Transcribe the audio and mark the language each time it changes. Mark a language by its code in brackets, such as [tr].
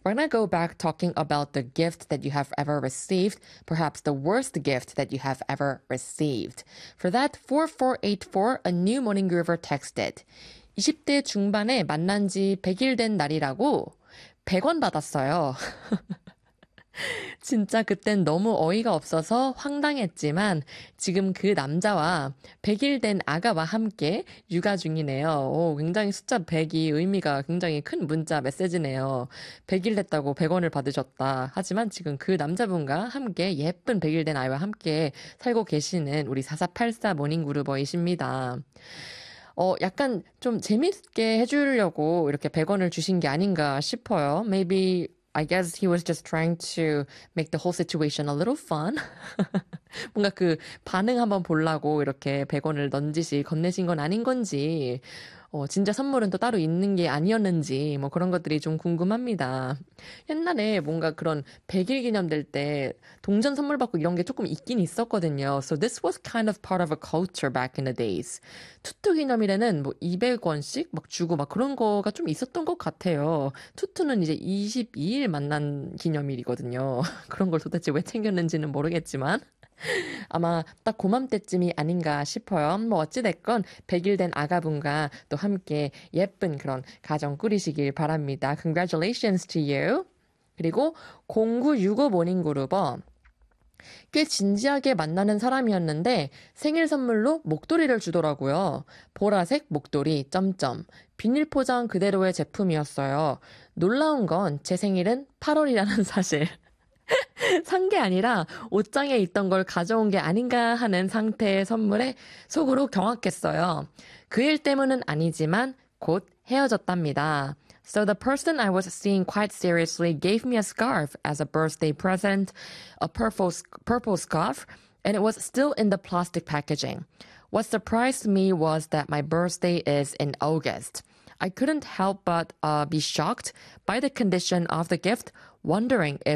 [en] We're gonna go back talking about the gift that you have ever received, perhaps the worst gift that you have ever received. For that, 4484, a new morning groover texted. [ko] 20대 중반에 만난 지 100일 된 날이라고 100원 받았어요. 진짜 그땐 너무 어이가 없어서 황당했지만 지금 그 남자와 100일 된 아가와 함께 육아 중이네요. 오, 굉장히 숫자 100이 의미가 굉장히 큰 문자 메시지네요. 100일 됐다고 100원을 받으셨다. 하지만 지금 그 남자분과 함께 예쁜 100일 된 아이와 함께 살고 계시는 우리 4484 모닝그루버이십니다. 약간 좀 재밌게 해주려고 이렇게 100원을 주신 게 아닌가 싶어요. [en] Maybe I guess he was just trying to make the whole situation a little fun. [ko] 뭔가 그 반응 한번 보려고 이렇게 100원을 넌지시 건네신 건 아닌 건지 진짜 선물은 또 따로 있는 게 아니었는지 뭐 그런 것들이 좀 궁금합니다. 옛날에 뭔가 그런 100일 기념 될 때 동전 선물 받고 이런 게 조금 있긴 있었거든요. [en] So this was kind of part of a culture back in the days. [ko] 투투 기념일에는 뭐 200원씩 막 주고 막 그런 거가 좀 있었던 것 같아요. 투투는 이제 22일 만난 기념일이거든요. 그런 걸 도대체 왜 챙겼는지는 모르겠지만 아마 딱 고맘때쯤이 아닌가 싶어요. 뭐 어찌됐건 100일 된 아가분과 또 함께 예쁜 그런 가정 꾸리시길 바랍니다. [en] Congratulations to you. [ko] 그리고 0965 모닝 그루버. 꽤 진지하게 만나는 사람이었는데 생일 선물로 목도리를 주더라고요. 보라색 목도리 점점 비닐 포장 그대로의 제품이었어요. 놀라운 건 제 생일은 8월이라는 사실. 산 게 아니라 옷장에 있던 걸 가져온 게 아닌가 하는 상태의 선물에 속으로 경악했어요. 그 일 때문은 아니지만 곧 헤어졌답니다. [en] So the person I was seeing quite seriously gave me a scarf as a birthday present, a purple scarf, and it was still in the plastic packaging. What surprised me was that my birthday is in August. I couldn't help but be shocked by the condition of the gift, wondering if